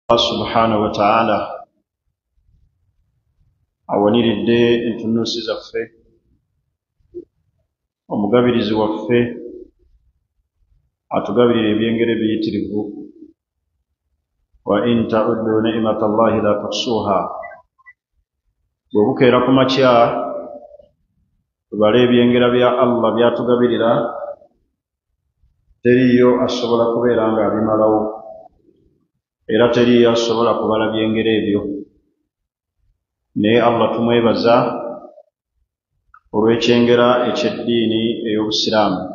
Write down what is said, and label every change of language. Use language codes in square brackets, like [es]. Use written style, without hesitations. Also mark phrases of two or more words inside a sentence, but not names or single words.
[ar] سبحانه وتعالى [lg] awaniridde entunuusi zaffe, omugabirizi waffe atugabirira ebyengere biyitirivu. [ar] وإن تعدوا نعمة الله لا تحصوها. [lg] Bwe bukeera ku makya tubale ebyengera bya Allah byatugabirira, teriyo asobola kubeera nga abimalawo, era teriyo asobola kubala byengera ebyo. Naye Allah tumwebaza olw'ekyengera eky'eddiini ey'Obusiraamu.